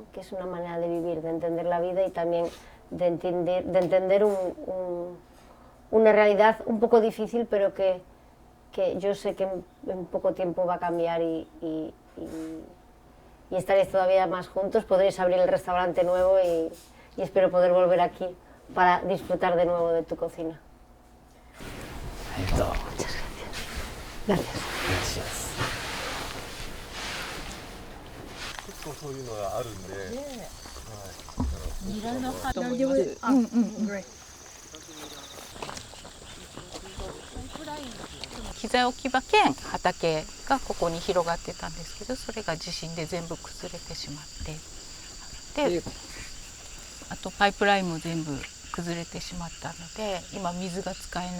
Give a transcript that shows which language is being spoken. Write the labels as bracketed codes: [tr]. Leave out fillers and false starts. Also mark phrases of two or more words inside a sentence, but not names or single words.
[es] Que es una manera de vivir, de entender la vida y también de entender una realidad un poco difícil, pero que yo sé que en poco tiempo va a cambiar y estaréis todavía más juntos, podréis abrir el restaurante nuevo y espero poder volver aquí para disfrutar de nuevo de tu cocina. Muchas gracias. Gracias. [ja] 結構そういうのがあるんで。ニラの葉大丈夫。膝置き場兼畑がここに広がってたんですけど、それが地震で全部崩れてしまってで、あとパイプラインも全部崩れてしまったので今水が使え